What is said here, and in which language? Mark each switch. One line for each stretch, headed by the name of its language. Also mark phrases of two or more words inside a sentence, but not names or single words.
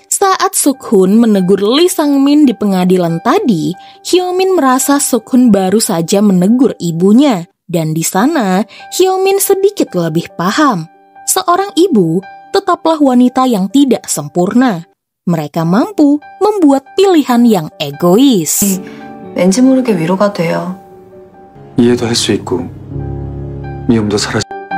Indonesian: Saat Suk-hun menegur Lee Sang-min di pengadilan tadi, Hyo-min merasa Suk-hun baru saja menegur ibunya. Dan di sana, Hyo-min sedikit lebih paham. Seorang ibu tetaplah wanita yang tidak sempurna. Mereka mampu membuat pilihan yang egois.
Korean: 왠지 모르게 위로가 돼요. 이해도 할 수 있고 미움도 사라져.